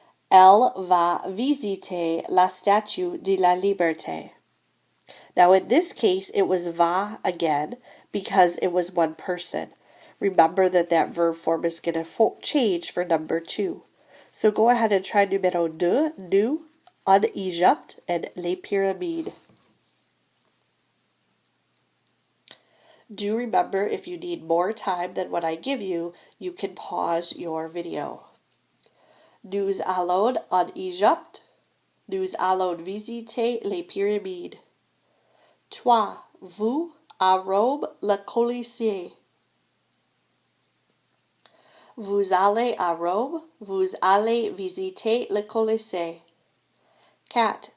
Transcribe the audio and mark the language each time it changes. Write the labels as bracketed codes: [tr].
[fr] Elle va visiter la Statue de la Liberté. [en] Now in this case, it was va again because it was one person. Remember that that verb form is going to change for number 2. So go ahead and try numéro 2, nous, en Egypte, and les pyramides. Do remember, if you need more time than what I give you, you can pause your video. [fr] Nous allons en Égypte. Nous allons visiter les pyramides. Toi, vous, à Rome, le Colisée. Vous allez à Rome, vous allez visiter le Colisée. 4.